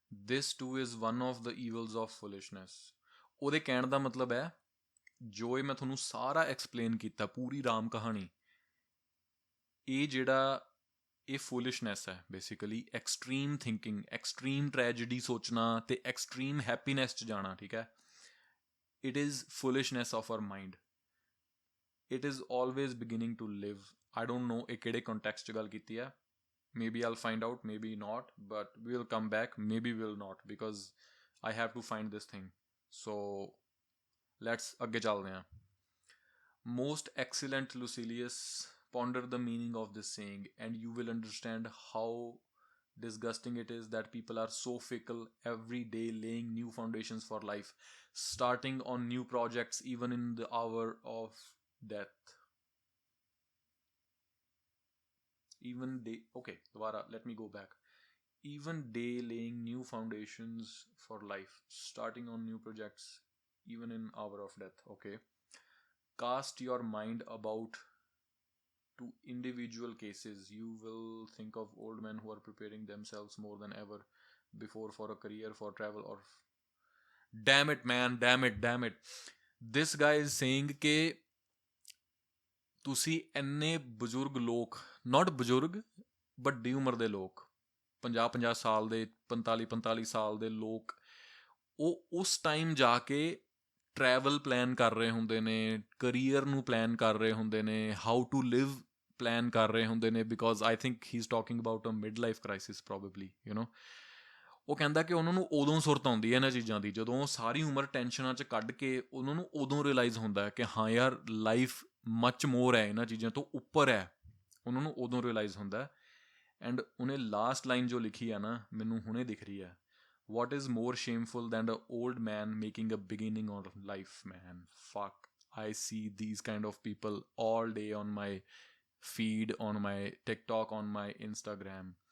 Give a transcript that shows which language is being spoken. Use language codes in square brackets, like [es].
[en] This too is one of the evils of foolishness. [pa] ਉਹਦੇ ਕਹਿਣ ਦਾ ਮਤਲਬ ਹੈ, ਜੋ ਇਹ ਮੈਂ ਤੁਹਾਨੂੰ ਸਾਰਾ ਐਕਸਪਲੇਨ ਕੀਤਾ, ਪੂਰੀ ਰਾਮ ਕਹਾਣੀ, ਇਹ ਜਿਹੜਾ ਇਹ ਫੂਲਿਸ਼ਨੈਸ ਹੈ basically, extreme thinking, extreme tragedy ਸੋਚਣਾ ਤੇ ਐਕਸਟ੍ਰੀਮ ਹੈਪੀਨੈਸ 'ਚ ਜਾਣਾ। ਠੀਕ ਹੈ, [en] It is foolishness of our mind. It is always beginning to live. I don't know [pa] ਇਹ ਕਿਹੜੇ ਕੰਟੈਕਸਟ 'ਚ ਗੱਲ ਕੀਤੀ ਹੈ। [en] Maybe I'll find out, maybe not, but we'll come back, maybe we'll not, because I have to find this thing. So let's [pa] ਅੱਗੇ ਚੱਲਦੇ ਹਾਂ। [en] Most excellent Lucilius, ponder the meaning of this saying, and you will understand how disgusting it is that people are so fickle, every day laying new foundations for life, starting on new projects even in the hour of death. Let me go back. Even day laying new foundations for life, starting on new projects even in hour of death. Okay, cast your mind about to individual cases. You will think of old men who are preparing themselves more than ever before for a career, for travel, or damn it man, damn it, this guy is saying ke [pa] ਤੁਸੀਂ ਇੰਨੇ ਬਜ਼ੁਰਗ ਲੋਕ, ਨਾਟ ਬਜ਼ੁਰਗ ਵੱਡੀ ਉਮਰ ਦੇ ਲੋਕ, 50 ਸਾਲ ਦੇ, 45 ਸਾਲ ਦੇ ਲੋਕ, ਉਹ ਉਸ ਟਾਈਮ ਜਾ ਕੇ ਟਰੈਵਲ ਪਲਾਨ ਕਰ ਰਹੇ ਹੁੰਦੇ ਨੇ, ਕਰੀਅਰ ਨੂੰ ਪਲਾਨ ਕਰ ਰਹੇ ਹੁੰਦੇ ਨੇ, [en] how to live [pa] ਪਲਾਨ ਕਰ ਰਹੇ ਹੁੰਦੇ ਨੇ, [en] Because I think he is talking about a mid life crisis probably, you know. [pa] ਉਹ ਕਹਿੰਦਾ ਕਿ ਉਹਨਾਂ ਨੂੰ ਉਦੋਂ ਸੁਰਤ ਆਉਂਦੀ ਹੈ ਇਹਨਾਂ ਚੀਜ਼ਾਂ ਦੀ, ਜਦੋਂ ਉਹ ਸਾਰੀ ਉਮਰ ਟੈਨਸ਼ਨਾਂ 'ਚ ਕੱਢ ਕੇ ਉਹਨਾਂ ਨੂੰ ਉਦੋਂ ਰਿਅਲਾਈਜ਼ ਹੁੰਦਾ ਕਿ ਹਾਂ ਯਾਰ [en] life much more [pa] ਹੈ, ਇਹਨਾਂ ਚੀਜ਼ਾਂ ਤੋਂ ਉੱਪਰ ਹੈ, ਉਹਨਾਂ ਨੂੰ ਉਦੋਂ ਰਿਅਲਾਈਜ਼ ਹੁੰਦਾ। ਐਂਡ ਉਹਨੇ ਲਾਸਟ ਲਾਈਨ ਜੋ ਲਿਖੀ ਆ ਨਾ, ਮੈਨੂੰ ਹੁਣੇ ਦਿਖ ਰਹੀ ਹੈ, [en] what is more shameful than an old man making a beginning of life, man? Fuck, I see these kind of people all day on my feed, on my TikTok, on my Instagram.